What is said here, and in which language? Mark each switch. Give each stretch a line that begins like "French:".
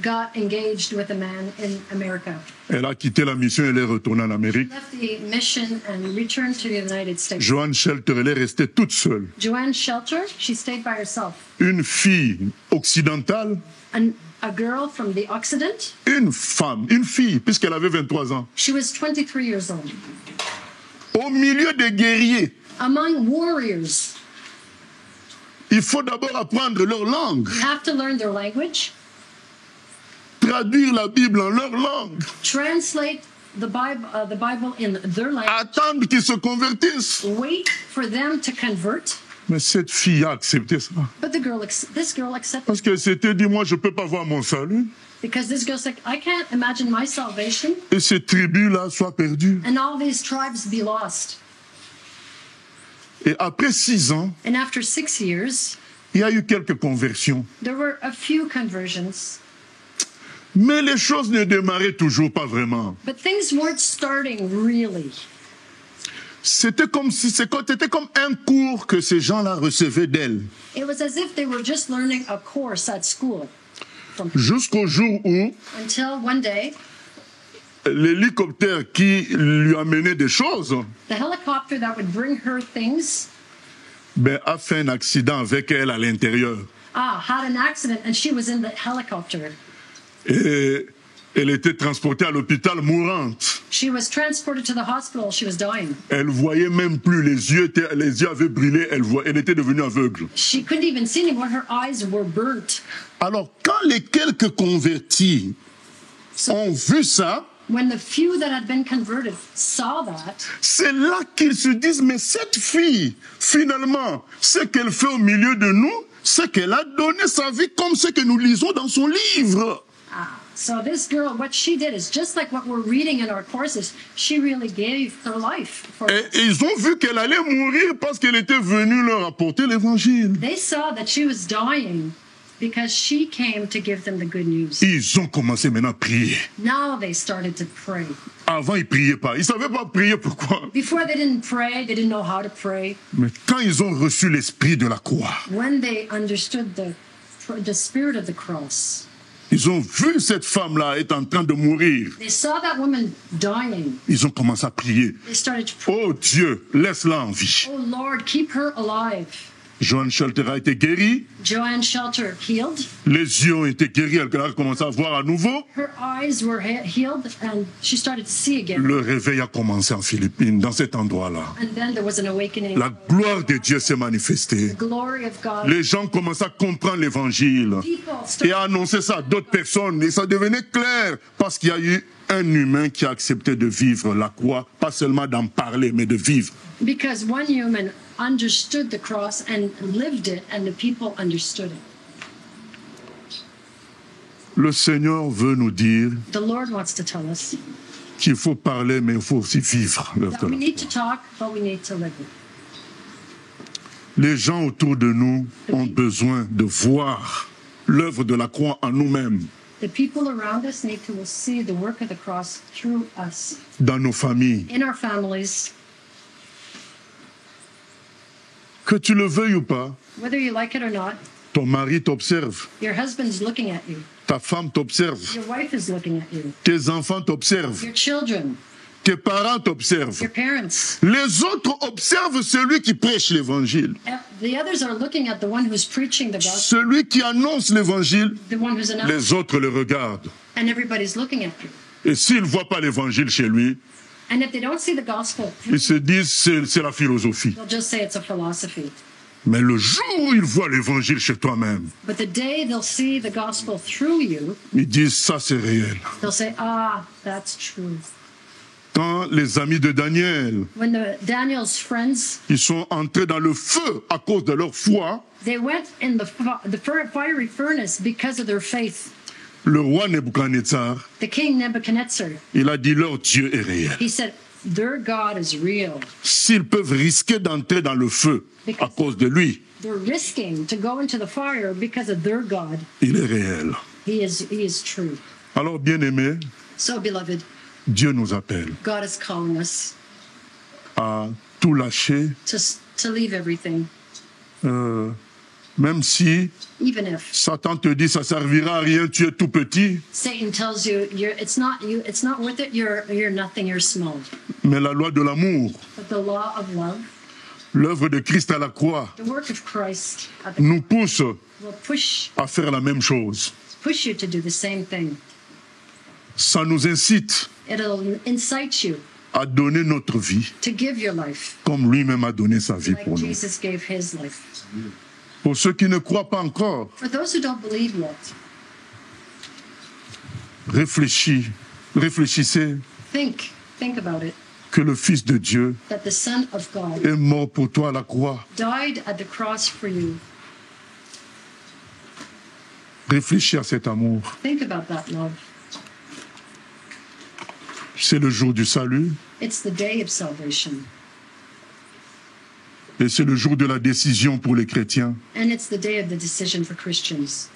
English: got engaged with a man in America.
French: Elle a quitté la mission et elle est retournée en Amérique.
English: Left the mission and returned to the United States.
French: Joanne Shelter, elle est restée toute seule.
English: Joanne Shelter, she stayed by herself.
French: Une fille occidentale,
English: A girl from the Occident.
French: une femme, une fille, puisqu'elle avait 23 ans.
English: She was 23 years old.
French: Au milieu des guerriers,
English: Among warriors,
French: il faut d'abord apprendre leur langue,
English: you have to learn their language,
French: traduire la Bible en leur langue,
English: translate the Bible in their language,
French: attendre qu'ils se convertissent.
English: wait for them to convert.
French: Mais cette fille a accepté ça.
English: But this girl accepted,
French: Parce qu'elle s'était dit, moi je ne peux pas voir mon salut.
English: because this girl's like, I can't imagine my salvation
French: Et ces tribus-là soient perdues.
English: and all these tribes be lost.
French: Et après 6 ans,
English: And after 6 years,
French: il y a eu quelques conversions.
English: there were a few conversions,
French: Mais les choses ne démarraient toujours pas vraiment.
English: but things weren't starting really.
French: C'était comme un cours que ces gens-là recevaient d'elle.
English: It was as if they were just learning a course at school.
French: Jusqu'au jour où
English: Until one day,
French: l'hélicoptère qui lui amenait des choses
English: the helicopter that would bring her things
French: a fait un accident avec elle à l'intérieur.
English: had an accident, and she was in the helicopter.
French: Et elle était transportée à l'hôpital mourante.
English: She was transported to the hospital. She was dying.
French: Elle voyait même plus, les yeux avaient brûlé, elle était devenue aveugle.
English: She couldn't even see anymore. Her eyes were burnt.
French: Alors, quand les quelques convertis ont vu ça,
English: When the few that had been converted saw that,
French: c'est là qu'ils se disent, mais cette fille, finalement, ce qu'elle fait au milieu de nous, c'est qu'elle a donné sa vie comme ce que nous lisons dans son livre.
English: so this girl, what she did is just like what we're reading in our courses. She really gave her life for
French: Et ils ont vu qu'elle allait mourir parce qu'elle était venue leur apporter l'évangile.
English: They saw that she was dying because she came to give them the good news.
French: Ils ont commencé maintenant à prier.
English: Now they started to pray.
French: Avant, ils ne priaient pas. Ils ne savaient pas prier, pourquoi?
English: Before they didn't pray, they didn't know how to pray.
French: Mais quand ils ont reçu l'esprit de la croix,
English: When they understood the spirit of the cross,
French: ils ont vu cette femme-là être en train de mourir.
English: they saw that woman dying.
French: Ils ont commencé à prier.
English: They started to pray,
French: Oh Dieu, laisse-la en vie.
English: oh Lord, keep her alive.
French: Joanne Shelter a été guérie.
English: Joanne Shelter healed.
French: Les yeux ont été guéris. Elle a commencé à voir à nouveau.
English: Her eyes were healed, and she started to see again.
French: Le réveil a commencé en Philippines, dans cet endroit-là.
English: And then there was an awakening.
French: La gloire de Dieu s'est manifestée.
English: The glory of God.
French: Les gens commençaient à comprendre l'évangile
English: People
French: et
English: started,
French: à annoncer ça à d'autres personnes. Et ça devenait clair parce qu'il y a eu un humain qui a accepté de vivre la croix, pas seulement d'en parler, mais de vivre.
English: because one human understood the cross and lived it, and the people understood it.
French: Le Seigneur veut nous dire
English: The Lord wants to tell us
French: qu'il faut parler, mais il faut aussi vivre l'œuvre
English: that we
French: la
English: need to
French: croix.
English: talk, but we need to live it.
French: Les gens autour de nous ont besoin de voir l'œuvre de la croix en nous-mêmes,
English: The people around us need to see the work of the cross through us,
French: dans nos familles.
English: in our families,
French: Que tu le veuilles ou pas,
English: whether you like it or not.
French: ton mari t'observe,
English: Your husband's looking at you.
French: ta femme t'observe,
English: Your wife is looking at you.
French: tes enfants t'observent,
English: Your children,
French: tes parents t'observent.
English: your parents.
French: Les autres observent celui qui prêche l'évangile.
English: the others are looking at the one who's preaching the gospel,
French: Celui qui annonce l'évangile,
English: the one who's announcing,
French: les autres le regardent.
English: and everybody's looking at you.
French: Et s'ils ne voient pas l'évangile chez lui,
English: And if they don't see the gospel,
French: ils se disent c'est la philosophie.
English: they'll just say it's a philosophy.
French: Mais le jour où ils voient l'évangile chez toi-même,
English: But the day they'll see the gospel through you,
French: ils disent ça c'est réel.
English: they'll say, ah, that's true.
French: Quand les amis de Daniel,
English: When Daniel's friends,
French: ils sont entrés dans le feu à cause de leur foi,
English: they went in the fiery furnace because of their faith.
French: le roi Nebuchadnezzar,
English: The king Nebuchadnezzar,
French: il a dit leur Dieu est réel.
English: he said, their God is real.
French: S'ils peuvent risquer d'entrer dans le feu à cause de lui,
English: They're risking to go into the fire because of their God.
French: il est réel.
English: He is true.
French: Alors, bien-aimés,
English: So, beloved,
French: Dieu nous appelle
English: God is calling us
French: à tout lâcher,
English: to leave everything,
French: même si
English: even if
French: Satan te dit ça servira à rien, tu es tout petit,
English: Satan tells you it's not worth it. You're nothing. You're small.
French: mais la loi de l'amour,
English: But the law of love,
French: l'œuvre de Christ à la croix,
English: the work of Christ,
French: nous pousse
English: will push
French: à faire la même chose.
English: you to do the same thing.
French: Ça nous incite
English: It'll incite you
French: à donner notre vie
English: to give your life
French: comme lui-même a donné sa vie
English: like
French: pour nous.
English: Jesus gave his life.
French: Pour ceux qui ne croient pas encore,
English: For those who don't believe yet,
French: réfléchissez
English: think about it.
French: que le Fils de Dieu
English: That the Son of God
French: est mort pour toi à la croix.
English: died at the cross for you.
French: Réfléchis à cet amour.
English: Think about that love.
French: C'est le jour du salut
English: It's the day of salvation.
French: et c'est le jour de la décision pour les chrétiens
English: And it's the day of the decision for Christians